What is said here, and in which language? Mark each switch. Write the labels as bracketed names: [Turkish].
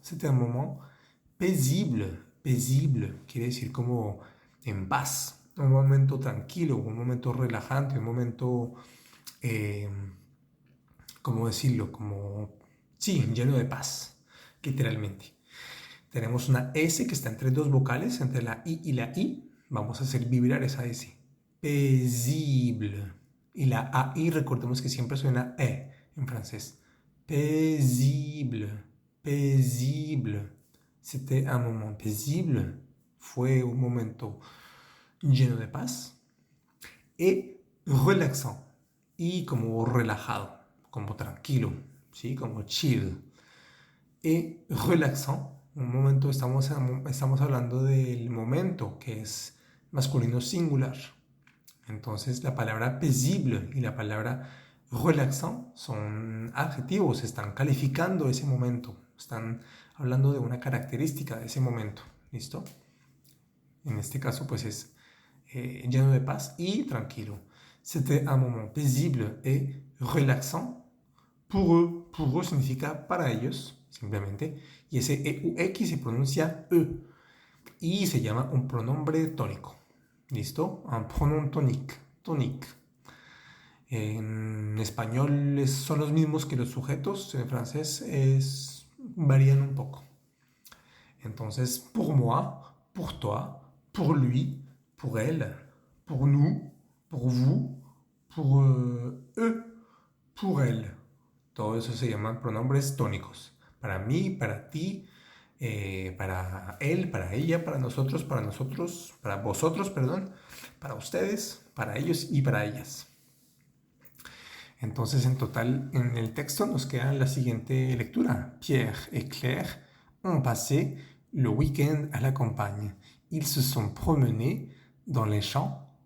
[French] C'était un moment paisible. [Spanish] Paisible quiere decir como en paz. Un momento tranquilo, un momento relajante, un momento, ¿cómo decirlo? Como, sí, lleno de paz, literalmente. Tenemos una S que está entre dos vocales, entre la I y la I. Vamos a hacer vibrar esa S. Paisible. Y la AI, recordemos que siempre suena E en francés. [French] Paisible. Paisible. C'était un moment paisible. [Spanish] Fue un momento lleno de paz. [French] Et relaxant. [Spanish] Y como relajado, como tranquilo, ¿sí? Como chill. [French] Et relaxant. [Spanish] Un momento, estamos hablando del momento, que es masculino singular. Entonces la palabra paisible y la palabra relaxant son adjetivos, están calificando ese momento, están hablando de una característica de ese momento. ¿Listo? En este caso pues es lleno de paz y tranquilo. [French] C'était un moment paisible et relaxant pour eux. [Spanish] Pour eux significa para ellos, simplemente. Y ese EUX se pronuncia E. Y se llama un pronombre tónico. ¿Listo? [French] Un pronom tonique. [Spanish] Tonique. En español son los mismos que los sujetos. En francés varían un poco. [French] Entonces, pour moi, pour toi, pour lui, pour elle, pour nous, pour vous, pour eux, pour elle. [Spanish] Todo eso se llaman pronombres tónicos. Para mí, para ti, para él, para ella, para nosotros, para vosotros, perdón, para ustedes, para ellos y para ellas. Entonces, en total, en el texto nos queda la siguiente lectura. [French] Pierre et Claire ont passé le week-end à la campagne. Ils se sont promenés dans les champs.